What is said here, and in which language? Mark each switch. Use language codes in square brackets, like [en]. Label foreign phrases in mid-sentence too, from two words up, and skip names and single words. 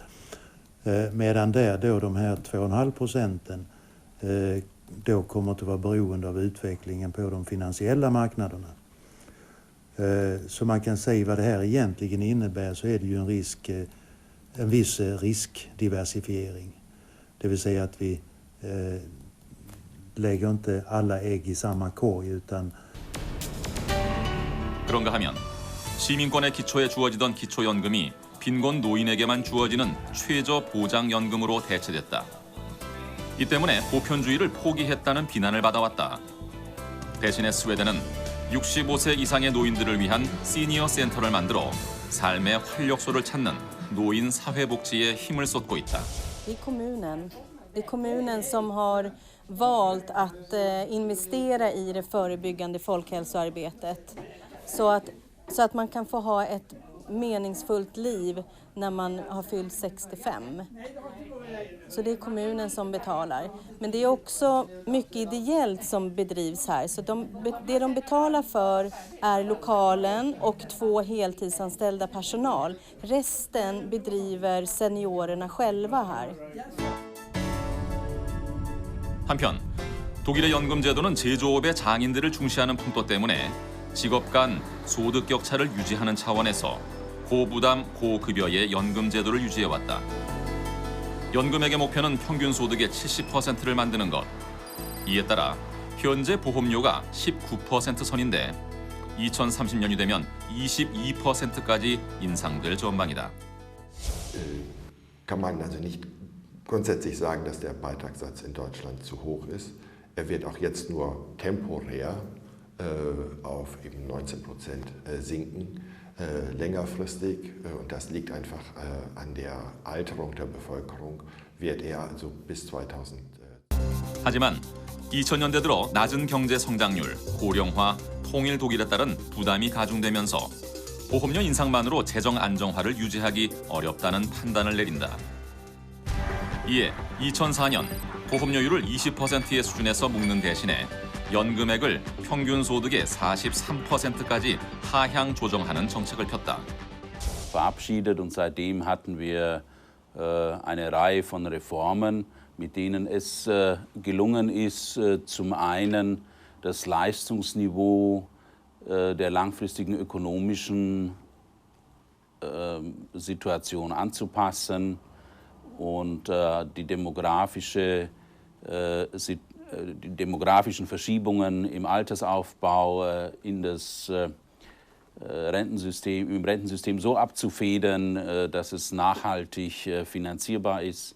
[sv] Medan där då de här 2,5% då kommer att vara beroende av utvecklingen på de finansiella marknaderna. Så man kan säga vad det här egentligen innebär, så är det ju en viss riskdiversifiering. Det vill säga att vi lägger inte alla ägg i samma korg utan. [ko] 그런가 하면 시민권의 기초에 주어지던 기초연금이 빈곤 노인에게만 주어지는 최저 보장연금으로 대체됐다. 이 때문에 보편주의를 포기했다는 비난을 받아왔다. 대신에 스웨덴은 65세 이상의 노인들을 위한 시니어 센터를 만들어 삶의 활력소를 찾는 노인 사회복지에 힘을 쏟고 있다. [sv] Det är kommunen som har valt att investera i det förebyggande folkhälsoarbetet så att man kan få ha ett meningsfullt liv när man har fyllt 65. Så det är kommunen som betalar. Men det är också mycket ideellt som bedrivs här. Så det de betalar för är lokalen och 2 heltidsanställda personal. Resten bedriver seniorerna själva här. [ko] 한편 독일의 연금 제도는 제조업의 장인들을 중시하는 풍토 때문에 직업 간 소득 격차를 유지하는 차원에서 고부담, 고급여의 연금 제도를 유지해왔다. 연금액의 목표는 평균 소득의 70%를 만드는 것. 이에 따라 현재 보험료가 19% 선인데 2030년이 되면 22%까지 인상될 전망이다. [de] Kann man also nicht grundsätzlich sagen, dass der Beitragssatz in Deutschland zu hoch ist. Er wird auch jetzt nur temporär auf eben 19% sinken, längerfristig. Und das liegt einfach an der Alterung der Bevölkerung, wird er also bis 2000. [ko] 하지만 2000년대 들어 낮은 경제 성장률, 고령화, 통일 독일에 따른 부담이 가중되면서 보험료 인상만으로 재정 안정화를 유지하기 어렵다는 판단을 내린다. 이에 2004년 보험료율을 20%의 수준에서 묶는 대신에 연금액을 평균 소득의 43%까지 하향 조정하는 정책을 폈다. [de] Verabschiedet und seitdem hatten wir eine Reihe von Reformen, mit denen es gelungen ist, zum einen das Leistungsniveau der langfristigen ökonomischen Situation anzupassen und die demografischen Verschiebungen im Altersaufbau in das im Rentensystem so abzufedern, dass es nachhaltig finanzierbar ist.